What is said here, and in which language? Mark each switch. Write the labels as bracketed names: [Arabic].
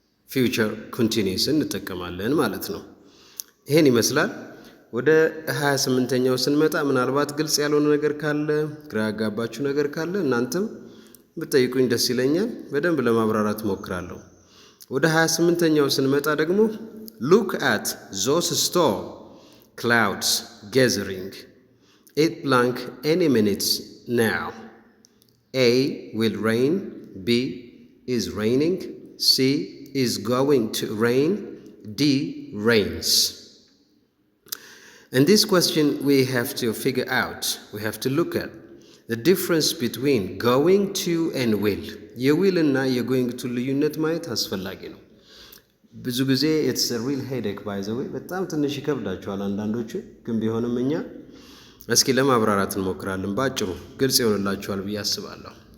[Amharic] ፊውቸር ኮንቲኒየስን እንጠቀማለን ማለት ነው። ይሄን ይመስላል። ወደ 28ኛው ስንመጣ ምናልባት ግልጽ ያልሆነ ነገር ካለ፣ ግራ ያጋባችሁ ነገር ካለ እናንተም ብትጠይቁኝ ደስ ይለኛል። በደንብ ለማብራራት ሞክራለሁ። ወደ 28ኛው ስንመጣ ደግሞ [English] look at those storm clouds gathering it blank any minutes now. A will rain, B is raining, C is going to rain, D rains. In this question we have to figure out, we have to look at the difference between going to and will. [Amharic] የዊል እና የጎይንግ ቱ ልዩነት ማየት አስፈላጊ ነው። ብዙ ጊዜ [English] it's a real headache by the way። [Amharic] በጣም ትንሽ ይከብዳቸዋል አንዳንዶቹ፣ ግን ቢሆንም እኛ እስኪ ለማብራራት እንሞክራለን። ባጭሩ ግልጽ ይሆንላችኋል ብዬ አስባለሁ።